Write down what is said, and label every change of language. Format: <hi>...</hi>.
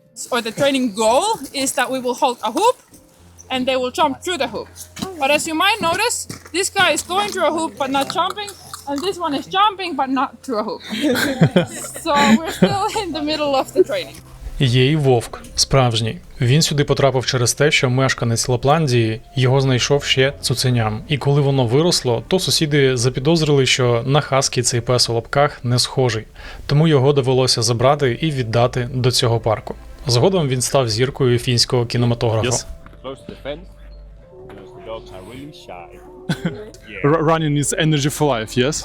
<en>Or the training goal is that we will hold a hoop and they will jump through the hoop. But as you might notice, this guy is going through a hoop but not jumping, and this one is jumping but not through a hoop. So we're still in the middle of the training.</en> <uk>Є і вовк, справжній. Він сюди потрапив через те, що мешканець Лапландії його знайшов ще цуценям. І коли воно виросло, то сусіди запідозрили, що на хаскі цей пес у лапках не схожий. Тому його довелося забрати і віддати до цього парку. Згодом він став зіркою фінського кінематографу.</uk> <en>Yes. Close to the fence because the dogs are really shy. Running is energy for life, yes?</en>